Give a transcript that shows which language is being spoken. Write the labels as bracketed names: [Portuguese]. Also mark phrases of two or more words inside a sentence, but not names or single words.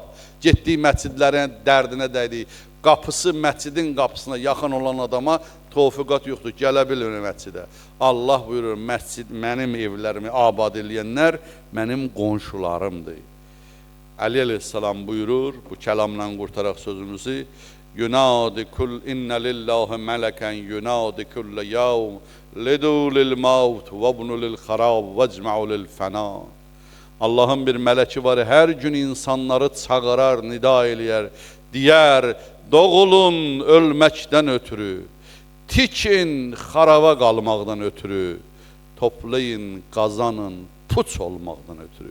[Azerbaijani] Getdik məscidlərin dərdinə dəydik. Qapısı məscidin qapısına yaxın olan adama tövfiqat yoxdur, gələ bilir məscidə. Allah buyurur, məscid mənim evlərimi abad eləyənlər mənim qonşularımdır. Əli əleyhissalam buyurur, bu kəlamla qurtaraq sözümüzü, [Arabic] ينادي كل إن لله ملكا ينادي كل يوم لدوا للموت وابنوا للخراب واجمعوا للفناء. [Azerbaijani] Allahın bir mələki var, hər gün insanları çağırar, nida eləyər, deyər, doğulun ölməkdən ötürü, tikin xaraba qalmaqdan ötürü, toplayın, qazanın, puç olmaqdan ötürü.